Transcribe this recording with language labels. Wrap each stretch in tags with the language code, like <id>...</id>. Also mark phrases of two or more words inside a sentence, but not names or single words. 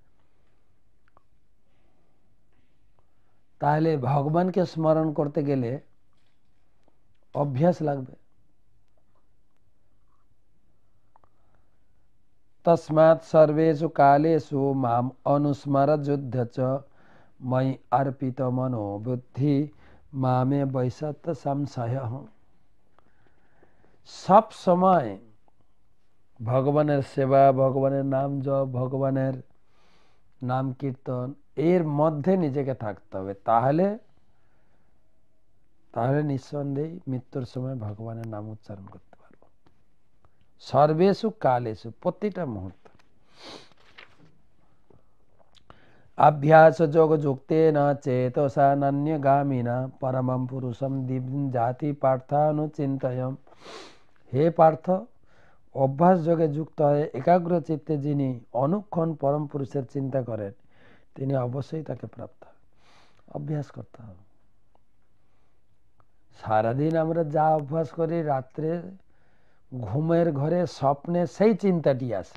<bn>তাহলে ভগবানকে স্মরণ করতে গেলে অভ্যাস লাগবে।</bn> <sa>তস্মাৎ সর্বেষু কালেষু মাম অনুস্মর যুদ্ধ চ ময়ি अर्पित মনো বুদ্ধি মামে বৈসত সংশয়।</sa> <bn>সব সময় ভগবানের সেবা, ভগবানের নাম জপ, ভগবানের নাম কীর্তন এর মধ্যে নিজেকে থাকতে হবে। তাহলে নিঃসন্দেহে মৃত্যুর সময় ভগবানের নাম উচ্চারণ করতে পারবো।</bn> <sa>সর্বেষু কালেষু,</sa> <bn>প্রতিটা মুহূর্ত।</bn> <sa>अभ्यास जोग जुक्तेन चेतसा नन्यगामिना परमं पुरुषम दिव्यं जाति पार्थानुचिन्तयम्।</sa> <bn>হে পার্থ, অভ্যাস যোগে যুক্ত হয়ে একাগ্র চিত্তে যিনি অনুক্ষণ পরম পুরুষের চিন্তা করেন তিনি অবশ্যই তাকে প্রাপ্ত হন। অভ্যাস করতে হবে। সারাদিন আমরা যা অভ্যাস করি, রাত্রে ঘুমের ঘরে স্বপ্নে সেই চিন্তাটি আসে।</bn>